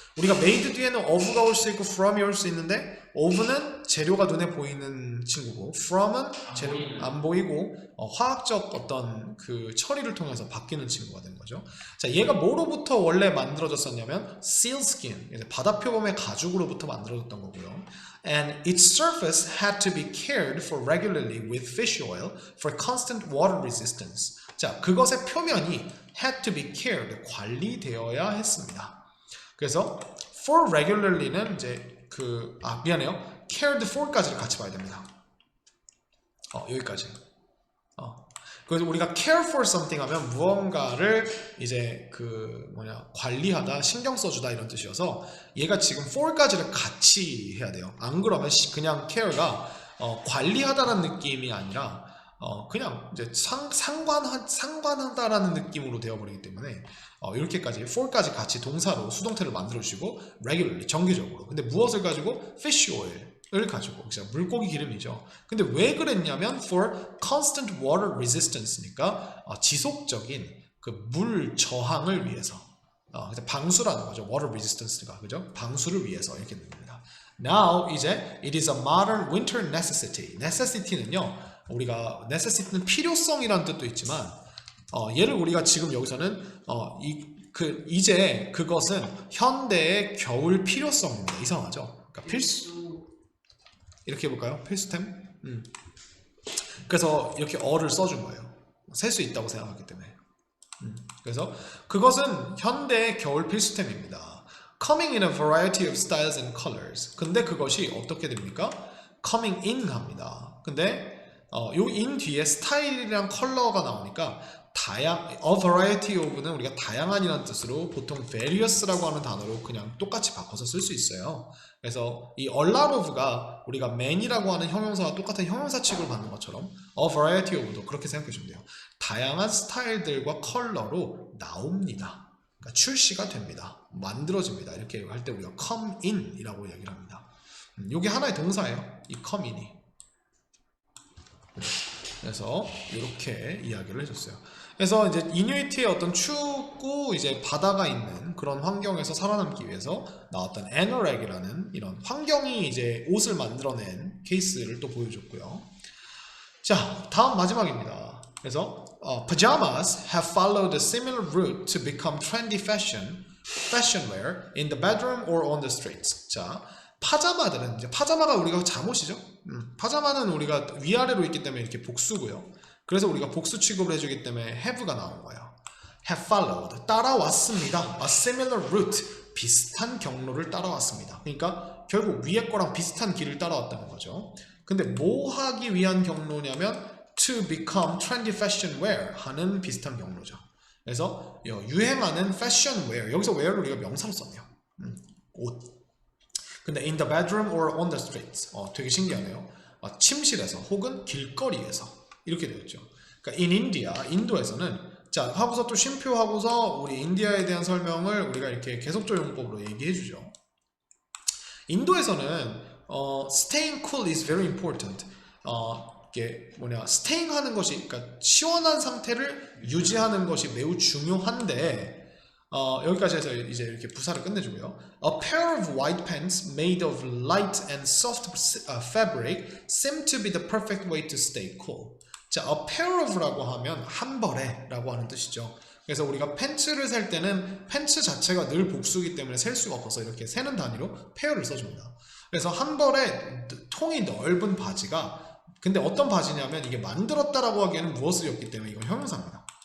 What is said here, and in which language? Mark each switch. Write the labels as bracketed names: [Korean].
[Korean] 우리가 made 뒤에는 of가 올 수 있고 from이 올 수 있는데 of는 재료가 눈에 보이는 친구고 from은 재료 안 보이고 화학적 어떤 그 처리를 통해서 바뀌는 친구가 되는 거죠. 자, 얘가 뭐로부터 원래 만들어졌었냐면 sealskin, 바다 표범의 가죽으로부터 만들어졌던 거고요. [English] And its surface had to be cared for regularly with fish oil for constant water resistance. [Korean] 자, 그것의 표면이 [English] had to be cared, [Korean] 관리되어야 했습니다. 그래서 for regularly는 이제 미안해요. cared for까지를 같이 봐야 됩니다. 여기까지. 그래서 우리가 care for something 하면 무언가를 이제 관리하다, 신경 써주다 이런 뜻이어서 얘가 지금 for까지를 같이 해야 돼요. 안 그러면 그냥 care가 관리하다라는 느낌이 아니라 그냥 이제 상관하다라는 느낌으로 되어버리기 때문에 이렇게까지 for까지 같이 동사로 수동태를 만들어주시고 regularly 정기적으로. 근데 무엇을 가지고 fish oil을 가지고 물고기 기름이죠. 근데 왜 그랬냐면 [English] for constant water resistance [Korean] 니까 지속적인 그 물 저항을 위해서. 그래서 방수라는 거죠. water resistance가 그죠? 방수를 위해서 이렇게 됩니다. [English] Now [Korean] 이제 [English] it is a modern winter necessity. [Korean] necessity는요. 우리가 necessity는 필요성이라는 뜻도 있지만 얘를 우리가 지금 여기서는 이제 그것은 현대의 겨울 필요성입니다. 이상하죠? 그러니까 필수 이렇게 해볼까요? 필수템? 그래서 이렇게 어를 써준 거예요. 셀 수 있다고 생각하기 때문에. 그래서 그것은 현대의 겨울 필수템입니다. [English] Coming in a variety of styles and colors. [Korean] 근데 그것이 어떻게 됩니까? [English] Coming in [Korean] 합니다. 근데 요 in 뒤에 스타일이랑 컬러가 나오니까 a variety of는 우리가 다양한이라는 뜻으로 보통 various라고 하는 단어로 그냥 똑같이 바꿔서 쓸 수 있어요. 그래서 이 a lot of가 우리가 many라고 하는 형용사와 똑같은 형용사 취급을 받는 것처럼 a variety of도 그렇게 생각해 주면 돼요. 다양한 스타일들과 컬러로 나옵니다. 그러니까 출시가 됩니다. 만들어집니다. 이렇게 할 때 우리가 come in 이라고 얘기를 합니다. 이게 하나의 동사예요. 이 come in이. 그래서 이렇게 이야기를 해줬어요. 그래서 이제 이누이트의 어떤 춥고 이제 바다가 있는 그런 환경에서 살아남기 위해서 나왔던 애너렉이라는 이런 환경이 이제 옷을 만들어낸 케이스를 또 보여줬고요. 자, 다음 마지막입니다. 그래서 [English] pajamas have followed a similar route to become trendy fashion wear in the bedroom or on the streets. [Korean] 자, 파자마들은 이제 파자마가 우리가 잠옷이죠. 파자마는 우리가 위아래로 있기 때문에 이렇게 복수고요. 그래서 우리가 복수 취급을 해주기 때문에 have가 나온 거예요. [English] have followed [Korean] 따라왔습니다. [English] a similar route [Korean] 비슷한 경로를 따라왔습니다. 그러니까 결국 위에 거랑 비슷한 길을 따라왔다는 거죠. 근데 뭐 하기 위한 경로냐면 [English] to become trendy fashion wear [Korean] 하는 비슷한 경로죠. 그래서 유행하는 fashion wear 여기서 wear를 우리가 명사로 썼네요. 옷. 근데 [English] in the bedroom or on the streets [Korean] 되게 신기하네요. 침실에서 혹은 길거리에서 이렇게 되었죠. 그러니까 in India 인도에서는 자 하고서 또 쉼표하고서 우리 인디아에 대한 설명을 우리가 이렇게 계속적 용법으로 얘기해 주죠. 인도에서는 [English] staying cool is very important. [Korean] 이게 staying 하는 것이 그러니까 시원한 상태를 유지하는 것이 매우 중요한데 여기까지 해서 이제 이렇게 부사를 끝내주고요. [English] A pair of white pants made of light and soft fabric seem to be the perfect way to stay cool. [Korean] 자, a pair of라고 하면 한 벌에라고 하는 뜻이죠. 그래서 우리가 팬츠를 셀 때는 팬츠 자체가 늘 복수이기 때문에 셀 수가 없어서 이렇게 세는 단위로 페어를 써줍니다. 그래서 한 벌에 통이 넓은 바지가 근데 어떤 바지냐면 이게 만들었다라고 하기에는 무엇을였기 때문에 이건 형용사입니다.